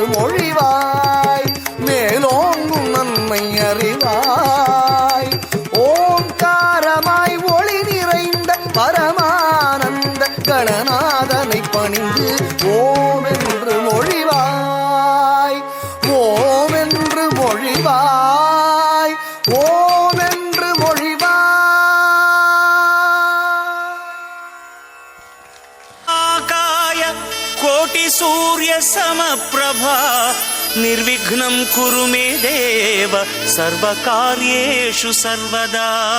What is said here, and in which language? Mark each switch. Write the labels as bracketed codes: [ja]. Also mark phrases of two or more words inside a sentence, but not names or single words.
[ta] மொழிவாய் மேலோங்கும் நன்மை அறிவாய் ஓங்காரமாய் ஒளி நிறைந்த பரமானந்த கணநாதனை பணிந்து ஓம் என்று மொழிவாய் ஓம் என்று மொழிவாய் ஓம் என்று மொழிவாய் [sa] आकाय कोटि सूर्य समप्रभा निर्विघ्नं कुरु मे देव सर्वकार्येषु सर्वदा